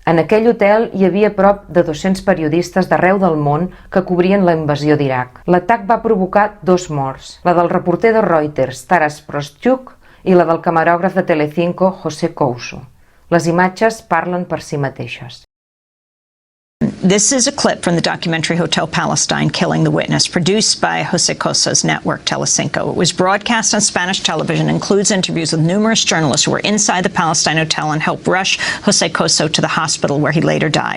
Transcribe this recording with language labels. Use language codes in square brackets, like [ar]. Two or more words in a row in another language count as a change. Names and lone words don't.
[ca] En aquell hotel hi havia prop de 200 periodistes d'arreu del món que cobrien la invasió d'Iraq. L'atac va provocar 2 morts, la del reporter de Reuters, Taras Prostyuk, i la del camerògraf de Telecinco, José Couso. Les imatges parlen per si mateixes. [en] This is a clip from the documentary Hotel Palestine, Killing the Witness, produced by José Couso's network, Telecinco. It was broadcast on Spanish television, includes interviews with numerous journalists who were inside the Palestine hotel and helped rush José Couso to the hospital where he later died.